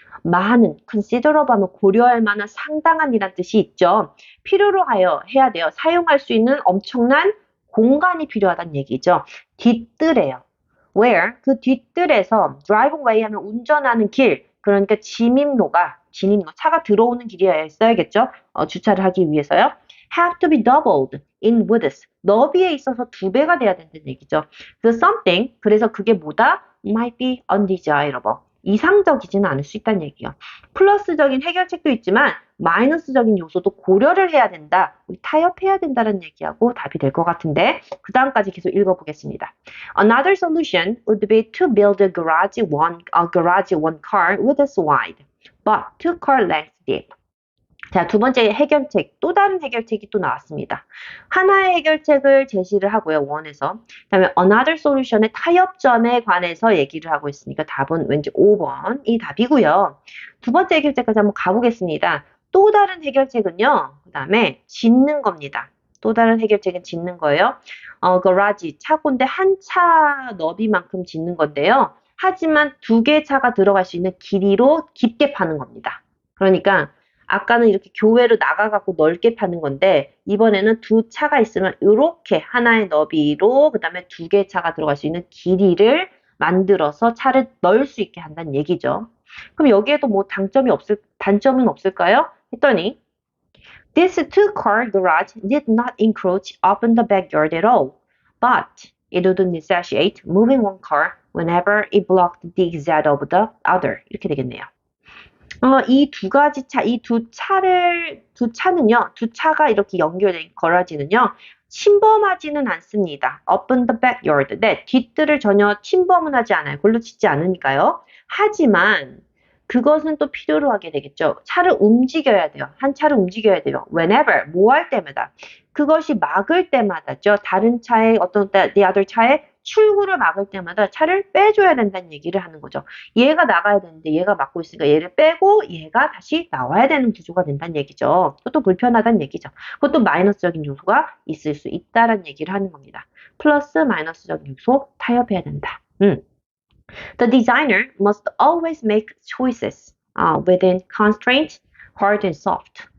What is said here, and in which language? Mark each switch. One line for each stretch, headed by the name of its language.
Korean: 많은, considerable 하면 고려할 만한 상당한 이란 뜻이 있죠. 필요로 하여 해야 돼요. 사용할 수 있는 엄청난 공간이 필요하다는 얘기죠. 뒷뜰에요. Where 그 뒷뜰에서 drive away 하면 운전하는 길, 그러니까 진입로, 차가 들어오는 길이어야 써야겠죠. 주차를 하기 위해서요.
English: have to be doubled in width.
Korean: 너비에 있어서 2배가 돼야 된다는 얘기죠. 그 something, 그래서 그게 뭐다?
English: might be undesirable.
Korean: 이상적이지는 않을 수 있다는 얘기예요. 플러스적인 해결책도 있지만 마이너스적인 요소도 고려를 해야 된다. 우리 타협해야 된다는 얘기하고 답이 될 것 같은데 그 다음까지 계속 읽어보겠습니다.
English: Another solution would be to build a garage one car width wide, but 2 car length deep.
Korean: 자, 두 번째 해결책, 또 다른 해결책이 또 나왔습니다. 하나의 해결책을 제시를 하고요, 원에서. 그 다음에 another solution 의 타협점에 관해서 얘기를 하고 있으니까 답은 왠지 5번이 답이고요. 두 번째 해결책까지 한번 가보겠습니다. 또 다른 해결책은요, 그 다음에 짓는 겁니다. 또 다른 해결책은 짓는 거예요. garage, 차고인데 한 차 너비만큼 짓는 건데요. 하지만 2개 차가 들어갈 수 있는 길이로 깊게 파는 겁니다. 그러니까 아까는 이렇게 교외로 나가갖고 넓게 파는 건데 이번에는 2차가 있으면 이렇게 하나의 너비로 그 다음에 2개 차가 들어갈 수 있는 길이를 만들어서 차를 넣을 수 있게 한다는 얘기죠. 그럼 여기에도 뭐 단점은 없을까요?
English: 했더니 This 2-car garage did not encroach upon the backyard at all, but it would necessitate moving 1 car whenever it blocked the exit of the other.
Korean: 이렇게 되겠네요. 이 2가지 차, 이 2차는요, 2차가 이렇게 연결된 거라지는요, 침범하지는 않습니다.
English: Upon the backyard.
Korean: 네, 뒷뜰을 전혀 침범은 하지 않아요. 골로 짓지 않으니까요. 하지만, 그것은 또 필요로 하게 되겠죠. 차를 움직여야 돼요. 한 차를 움직여야 돼요. Whenever, 뭐 할 때마다. 그것이 막을 때마다죠. 다른 차의 the other 차의 출구를 막을 때마다 차를 빼줘야 된다는 얘기를 하는 거죠. 얘가 나가야 되는데 얘가 막고 있으니까 얘를 빼고 얘가 다시 나와야 되는 구조가 된다는 얘기죠. 그것도 불편하다는 얘기죠. 그것도 마이너스적인 요소가 있을 수 있다는 얘기를 하는 겁니다. 플러스 마이너스적인 요소 타협해야 된다.
English: The designer must always make choices within constraint, hard and soft.